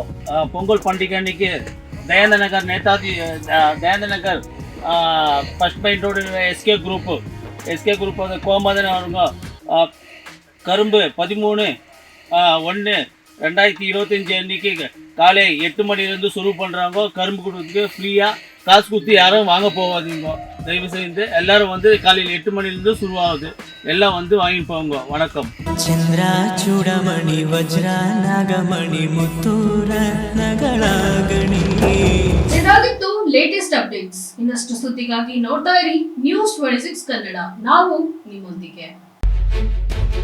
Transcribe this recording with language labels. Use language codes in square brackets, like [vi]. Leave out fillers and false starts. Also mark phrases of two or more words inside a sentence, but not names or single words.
[ta] பொங்கல் பண்டிகை அன்னைக்கு தயானந்த நகர் [en] first main road [ta] SK குரூப் கோமதன் அவங்க கரும்பு 13/1/2025 அன்னைக்கு காலை 8 மணிலேருந்து சுரு பண்ணுறாங்க. கரும்பு கொடுத்து ஃப்ரீயாக காசு கொடுத்து யாரும் வாங்க போகாதீங்க. தயவு செய்து எல்லாரும் காலையில் 8 மணிலேருந்து சுருவாகுது. எல்லாம் வாங்கி போங்க. வணக்கம். [kn] ಚಂದ್ರ ಚೂಡಮಣಿ ವಜ್ರ ನಾಗಮಣಿ ಮುತ್ತೂರ ನಗಳಾಗಣಿ. ಇದಾಗಿತ್ತು [en] latest updates. [kn] ಇನ್ನಷ್ಟು ಸುದ್ದಿಗಾಗಿ ನೋಡ್ತಾ ಇರಿ ನ್ಯೂಸ್ 26 ಕನ್ನಡ. ನಾವು ನಿಮ್ಮೊಂದಿಗೆ.